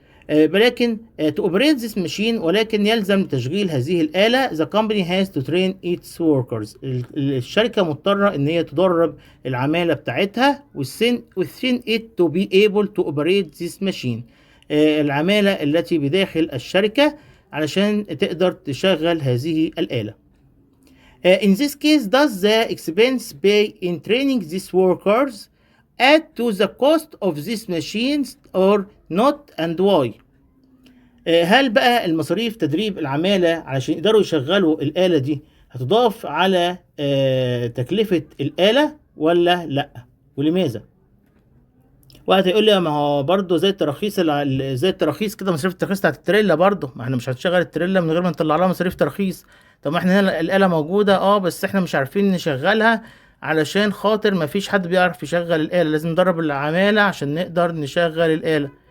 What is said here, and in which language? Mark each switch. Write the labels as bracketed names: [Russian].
[Arabic] ولكن [English] to operate this machine [Arabic] ولكن يلزم تشغيل هذه الآلة [English] the company has to train its workers، [Arabic] الشركة مضطرة ان هي تدرب العمالة بتاعتها [English] within it to be able to operate this machine، [Arabic] العمالة التي بداخل الشركة علشان تقدر تشغل هذه الآلة. [English] In this case does the expense pay in training these workers add to the cost of these machines or not and why؟ [Arabic] هل بقى المصاريف تدريب العمالة علشان يقدروا يشغلوا الآلة دي هتضاف على تكلفة الآلة ولا لأ؟ ولماذا؟ وقت يقول لي ما هو برضه زي التراخيص زي التراخيص كده، مصاريف التراخيص بتاعت التريلا برضه، ما احنا مش هنشغل التريلا من غير ما نطلع لها مصاريف تراخيص. طب ما احنا هنا الآلة موجودة بس احنا مش عارفين نشغلها، علشان خاطر ما فيش حد بيعرف يشغل الآلة، لازم ندرب العمالة عشان نقدر نشغل الآلة.